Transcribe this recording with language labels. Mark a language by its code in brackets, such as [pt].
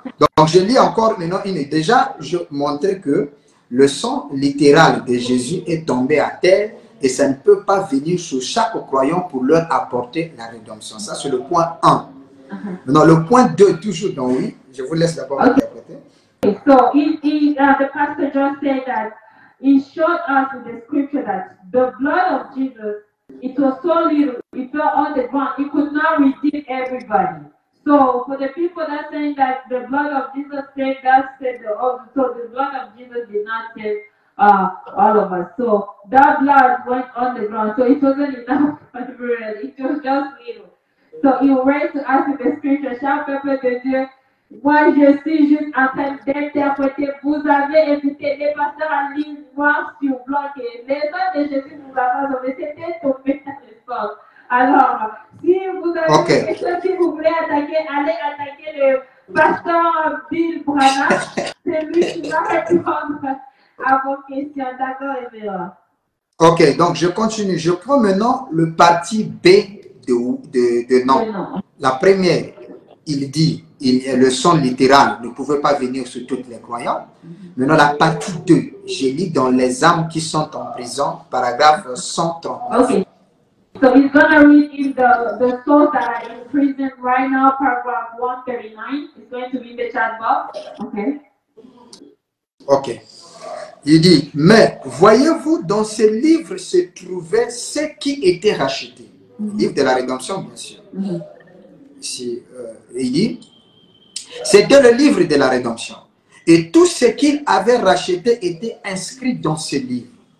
[fr] Donc, je lis encore maintenant une. Déjà, je montrais que le sang littéral de Jésus est tombé à terre et ça ne peut pas venir sur chaque croyant pour leur apporter la rédemption. Ça, c'est le point 1. Maintenant, le point 2, toujours dans oui. Je vous laisse d'abord interpréter. [en] So, the pastor just said that he showed us in the scripture that the blood of Jesus, it was so little, it fell on the ground, it could not redeem everybody. So, for the people that are saying that the blood of Jesus saved us, so the blood of Jesus did not save all of us. So, that blood went on the ground, so it wasn't enough for everyone, it was just little. So, he read to us in the scripture, [fr] cher peuple de Dieu, moi, je suis juste en train d'interpréter. Vous avez écouté les pasteurs en ligne noir sur blanc et les gens de Jésus nous a pas sauvé. C'était tombé dans le sol. Alors, si vous avez une question, si vous voulez attaquer, allez attaquer le pasteur Bill Branham. C'est lui qui va répondre à vos questions. D'accord, Révérend? Ok, donc je continue. Je prends maintenant le parti B de non. La première, il dit le sang littéral ne pouvait pas venir sur tous les croyants. Maintenant, la partie 2, je lis dans les âmes qui sont en prison, paragraphe 130. Okay. [en] So he's going to read in the souls that are in prison right now, paragraph 139. It's going to be in the chat box. Okay. Ok. [fr] Il dit, mais voyez-vous, dans ce livre se trouvaient ceux qui étaient rachetés. Livre de la rédemption, bien sûr. Ici, il dit, c'était le livre de la rédemption. Et tout ce qu'il avait racheté était inscrit dans ce livre.